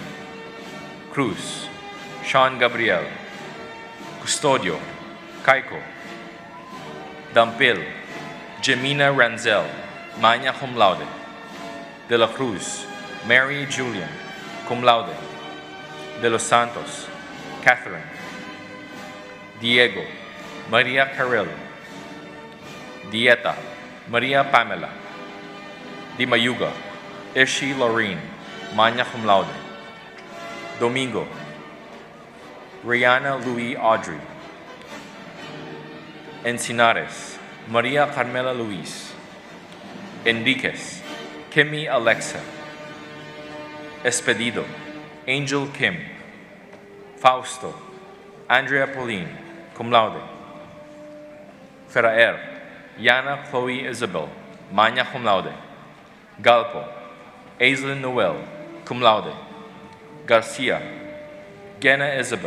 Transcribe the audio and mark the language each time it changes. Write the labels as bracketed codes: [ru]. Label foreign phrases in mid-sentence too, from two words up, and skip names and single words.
[la] Cruz, Sean Gabriel. Custodio, Kaiko. Dampil, Jemina Ranzel, magna cum laude. De la Cruz, Mary Julian, cum laude. De los Santos, Catherine. Diego, Maria Carrillo. Dieta, Maria Pamela. Di Mayuga, Ishi Lorraine, magna cum laude. Domingo, Rihanna Louis Audrey. Encinares, Maria Carmela Luis. Enriquez, Kimmy Alexa. Espedido, Angel Kim. Fausto, Andrea Pauline, cum laude. Ferrer, Yana Chloe Isabel, magna cum laude. Galpo, Aislinn Noel, cum laude. Garcia, Gena Isabel.